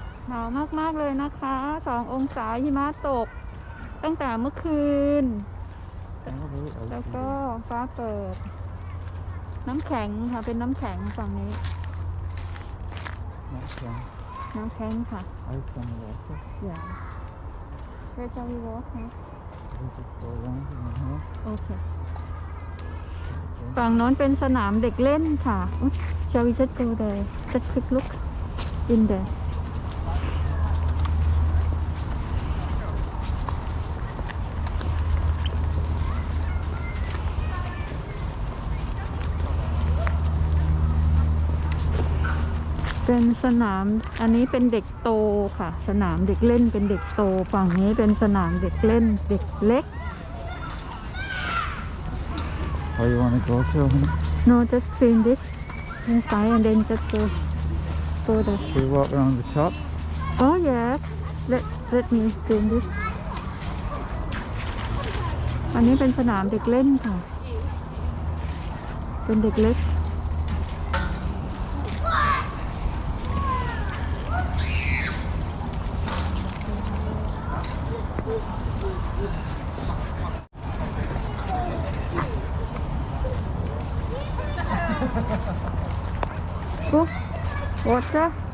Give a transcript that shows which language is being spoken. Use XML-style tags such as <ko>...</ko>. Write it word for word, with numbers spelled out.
<th>หนาวมากๆเลยนะคะสององศาหิมะตกตั้งแต่เมื่อคืน แล้วก็ฟ้าเปิด น้ำแข็งค่ะเป็นน้ำแข็งฝั่งนี้</th> <en>Okay.</en> <th>น้ำแข็งค่ะ</th> <en>I can walk it.</en> <th>อย่า</th> <en>Where shall we walk</en> <th>นะ</th> <en>We just go around and walk.</en> <th>โอเคฝั่งโน้นเป็นสนามเด็กเล่นค่ะอุ๊ย</th> <en>Shall we just go there just quick look in there</en> <th>เป็นสนามอันนี้เป็นเด็กโตค่ะ สนามเด็กเล่นเป็นเด็กโตฝั่งนี้เป็นสนามเด็กเล่นเด็กเล็ก</th> <en>Oh, you want to go to him? no just clean this inside and then just go go there Should we walk around the top? oh yes let let me clean this</en> <th>อันนี้เป็นสนามเด็กเล่นค่ะ เป็นเด็กเล็ก</th> <en>Go. Water.</en>